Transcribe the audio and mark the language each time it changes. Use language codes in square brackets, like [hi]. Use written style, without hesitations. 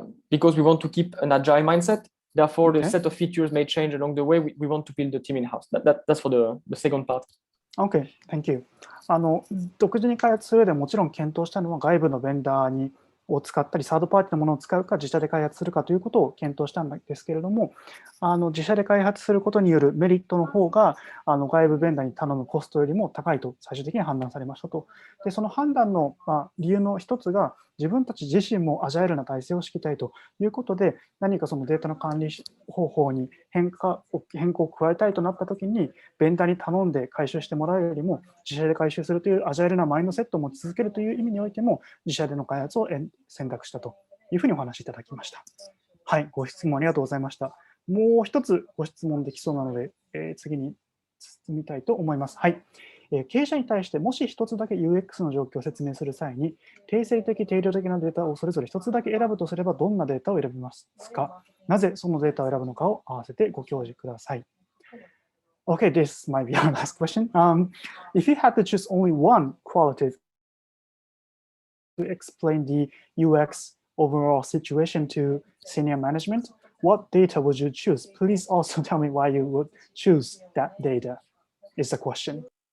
[en] Because we want to keep an agile mindset, therefore the set of features may change along the way. We want to build the team in-house. That's for the second part. Okay, thank you. [ja] 独自に開発する上でもちろん検討したのは外部のベンダーを使ったり、サードパーティーのものを使うか、自社で開発するかということを検討したんですけれども、自社で開発することによるメリットの方が、外部ベンダーに頼むコストよりも高いと最終的に判断されましたと。で、その判断の理由の一つが、自分たち自身もアジャイルな体制を敷きたいということで、何かそのデータの管理方法に変更を加えたいとなったときに、ベンダーに頼んで回収してもらうよりも、自社で回収するというアジャイルなマインドセットを持ち続けるという意味においても、自社での開発を選択したというふうにお話しいただきました。はい、ご質問ありがとうございました。もう一つご質問できそうなので、次に進みたいと思います。はい。経営者に対してもし一つだけ UX の状況を説明する際に、定性的、定量的なデータをそれぞれ一つだけ選ぶとすれば、どんなデータを選びますか？なぜそのデータを選ぶのかを合わせてご教示ください。 [en] Okay, this might be our last question. If you had to choose only one qualitative to explain the UX overall situation to senior management, what data would you choose? Please also tell me why you would choose that data, is the question.